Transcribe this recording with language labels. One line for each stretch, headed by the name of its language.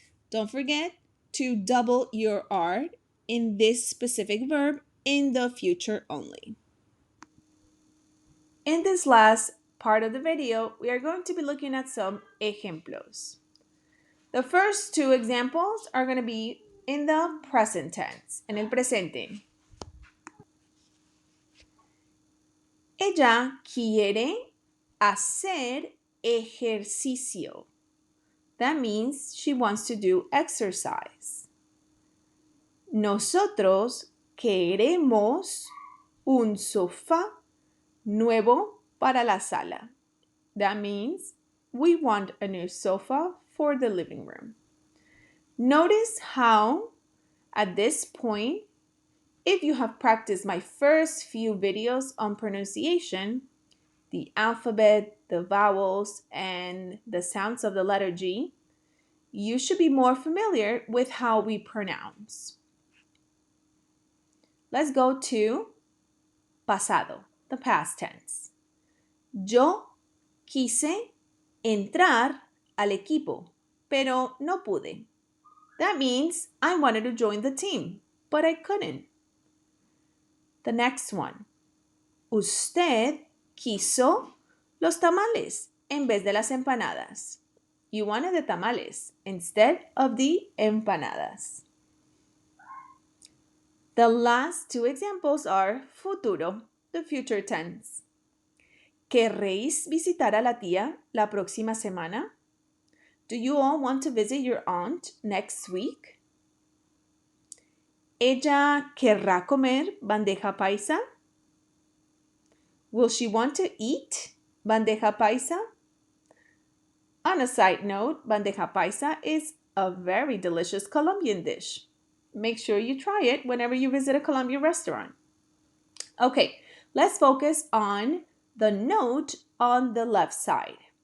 English: Don't forget to double your R in this specific verb in the future only. In this last part of the video, we are going to be looking at some ejemplos. The first two examples are going to be in the present tense,
Spanish: en el presente. Ella quiere hacer ejercicio.
English: That means she wants to do exercise.
Spanish: Nosotros queremos un sofá nuevo para la sala.
English: That means we want a new sofa for the living room. Notice how at this point, if you have practiced my first few videos on pronunciation, the alphabet, the vowels, and the sounds of the letter G, you should be more familiar with how we pronounce. Let's go to pasado, the past tense.
Spanish: Yo quise entrar al equipo, pero no pude.
English: That means I wanted to join the team, but I couldn't. The next one.
Spanish: Usted quiso los tamales en vez de las empanadas.
English: You wanted the tamales instead of the empanadas. The last two examples are futuro, the future tense.
Spanish: ¿Querréis visitar a la tía la próxima semana?
English: Do you all want to visit your aunt next week?
Spanish: ¿Ella querrá comer bandeja paisa?
English: Will she want to eat bandeja paisa? On a side note, bandeja paisa is a very delicious Colombian dish. Make sure you try it whenever you visit a Colombian restaurant. Okay, let's focus on the note on the left side.